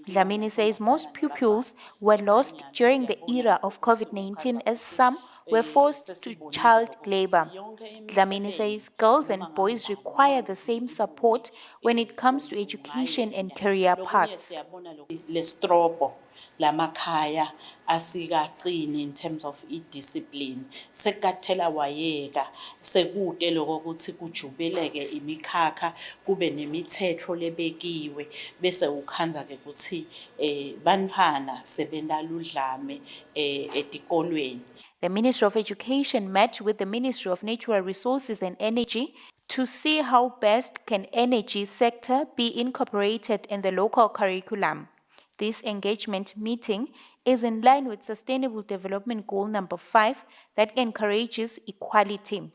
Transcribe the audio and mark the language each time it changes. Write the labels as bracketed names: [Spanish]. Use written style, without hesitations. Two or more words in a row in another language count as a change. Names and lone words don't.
[English] Dlamini says most pupils were lost during the era of COVID-19 as some were forced to child labor. Dlamini says girls and boys require the same support when it comes to education and career paths. [Swati] Lamakhaya asikaqini [English] in terms of discipline [Swati] sekathela wayeka sekude lokho ukuthi kujubeleke imikhakha kube nemithetho lebekiwe bese ukhanza ke ukuthi banfana sebendala udlame etikolweni. [English] The Ministry of Education met with the Ministry of Natural Resources and Energy to see how best can energy sector be incorporated in the local curriculum. This engagement meeting is in line with Sustainable Development Goal number 5 that encourages equality.